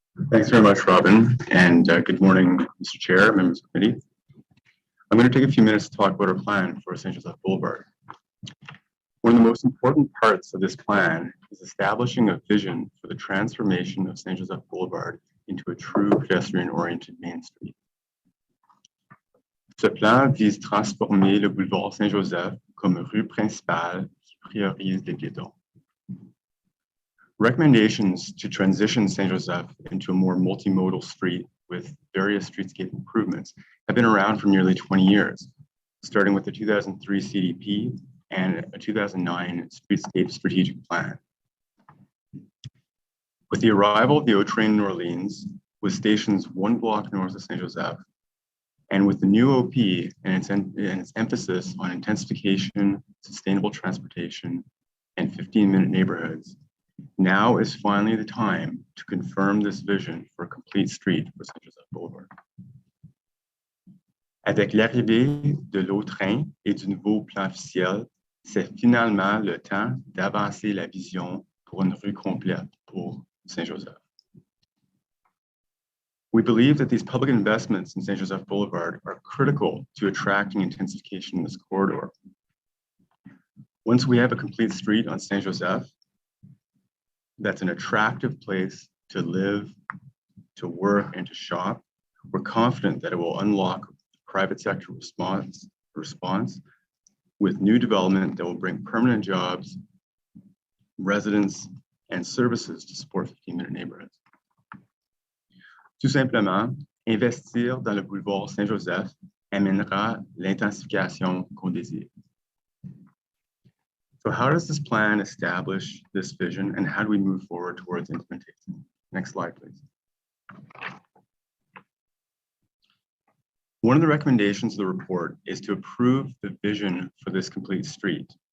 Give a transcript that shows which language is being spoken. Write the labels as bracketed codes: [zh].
[en] Thanks very much, Robin, and good morning, Mr. Chair, members of the committee. I'm going to take a few minutes to talk about our plan for Saint-Joseph Boulevard. One of the most important parts of this plan is establishing a vision for the transformation of Saint-Joseph Boulevard into a true pedestrian-oriented main street. [fr] Ce plan vise transformer le boulevard Saint-Joseph comme rue principale qui priorise les piétons. [en] Recommendations to transition Saint-Joseph into a more multimodal street with various streetscape improvements have been around for nearly 20 years, starting with the 2003 CDP and a 2009 Streetscape Strategic Plan. With the arrival of the O train in Orleans, with stations 1 block north of Saint-Joseph, and with the new OP and its emphasis on intensification, sustainable transportation, and 15-minute neighborhoods, now is finally the time to confirm this vision for a complete street for Saint-Joseph Boulevard. [fr] Avec l'arrivée de l'eau train et du nouveau plan officiel, c'est finalement le temps d'avancer la vision pour une rue complète pour Saint-Joseph. [en] We believe that these public investments in Saint-Joseph Boulevard are critical to attracting intensification in this corridor. Once we have a complete street on Saint-Joseph, that's an attractive place to live, to work, and to shop, we're confident that it will unlock private sector response with new development that will bring permanent jobs, residents, and services to support 15-minute neighborhoods. [fr] Tout simplement, investir dans le boulevard Saint-Joseph amènera l'intensification qu'on désire. [en] So how does this plan establish this vision and how do we move forward towards implementation? Next slide, please. One of the recommendations of the report is to approve the vision for this complete street.